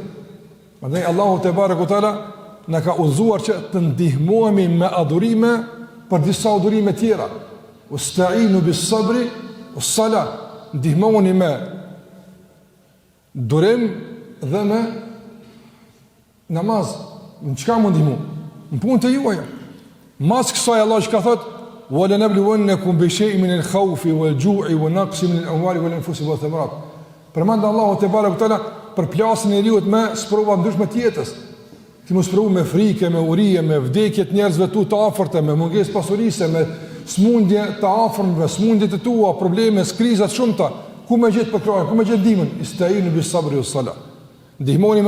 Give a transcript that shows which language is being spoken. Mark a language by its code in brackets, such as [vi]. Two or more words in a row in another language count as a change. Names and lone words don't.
[sq] Prandaj Allahu [ar] تباركه تعالى [sq] na ka udhëzuar që të ndihmohemi me adhurime për disa adhurime tjera. [ar] استعينوا بالصبر والصلاة. [sq] Ndihmohuni me durim dhe me namaz. Në çka mund ndihmu? Në punë të juaja. Mas kësaj Allah që ka thot [ar] ولنبلونكم بشيء من الخوف والجوع ونقص من الأموال والأنفس والثمرات. [sq] Përmend Allahu [ar] تباركه تعالى [sq] për plasën e njeriut me sprova ndryshme të jetës. Ti mos provu me frikë, me urije, me vdekje të njerëzve tu të afërtë, me mungesë pasurisë, me smundje të afërmve, smundje të tua, probleme, krizat shumëta. Ku më gjet për krahun, ku më gjet ndihmën? [ar] استعينوا بالصبر والصلاة.